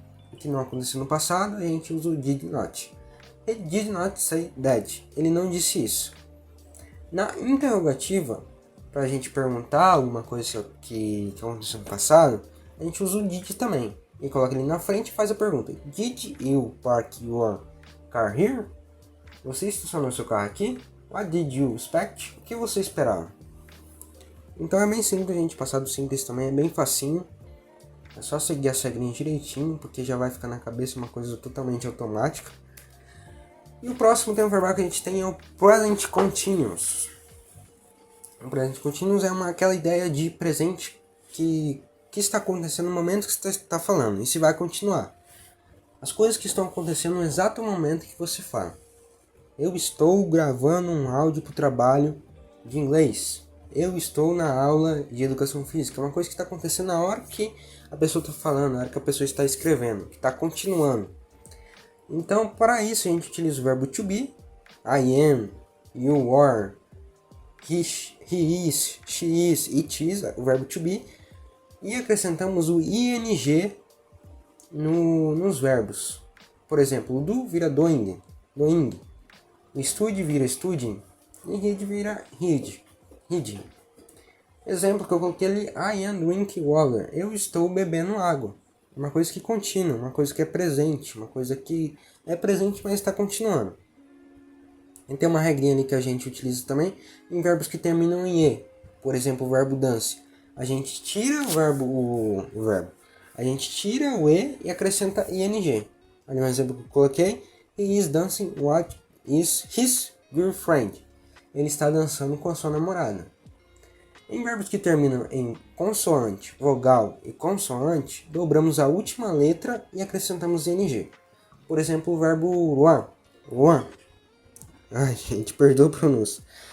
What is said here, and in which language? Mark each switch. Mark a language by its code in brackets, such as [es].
[pt] O que não aconteceu no passado, a gente usa o did not. [en] He did not say that. [pt] Ele não disse isso. Na interrogativa, para a gente perguntar alguma coisa que aconteceu no passado, a gente usa o did também. E coloca ele na frente e faz a pergunta. [en] Did you park your car here? [pt] Você estacionou seu carro aqui? [en] What did you expect? [pt] O que você esperava? Então é bem simples, gente. Passar do simples também é bem facinho. É só seguir as regrinhas direitinho, porque já vai ficar na cabeça uma coisa totalmente automática. E o próximo tempo verbal que a gente tem é o present continuous. O present continuous é aquela ideia de presente que está acontecendo no momento que você está falando. E se vai continuar. As coisas que estão acontecendo no exato momento que você fala. Eu estou gravando um áudio para o trabalho de inglês. Eu estou na aula de educação física. É uma coisa que está acontecendo na hora que a pessoa está falando, na hora que a pessoa está escrevendo, que está continuando. Então, para isso, a gente utiliza o verbo to be. [en] I am, you are, he is, she is, it is, [pt] o verbo [en] to be. [pt] E acrescentamos o ing nos verbos. Por exemplo, o do vira doing. O study vira studying. E read vira reading. Exemplo que eu coloquei ali, [en] I am drinking water. [pt] Eu estou bebendo água. Uma coisa que continua, uma coisa que é presente, uma coisa que é presente, mas está continuando. E tem uma regrinha ali que a gente utiliza também em verbos que terminam em E. Por exemplo, o verbo dance. A gente tira o verbo. A gente tira o E e acrescenta ing. Ali um exemplo que eu coloquei. [en] He is dancing what is his girlfriend. [pt] Ele está dançando com a sua namorada. Em verbos que terminam em consoante, vogal e consoante, dobramos a última letra e acrescentamos ing. Por exemplo, o verbo ruan. Ai, gente, perdoa a pronúncia.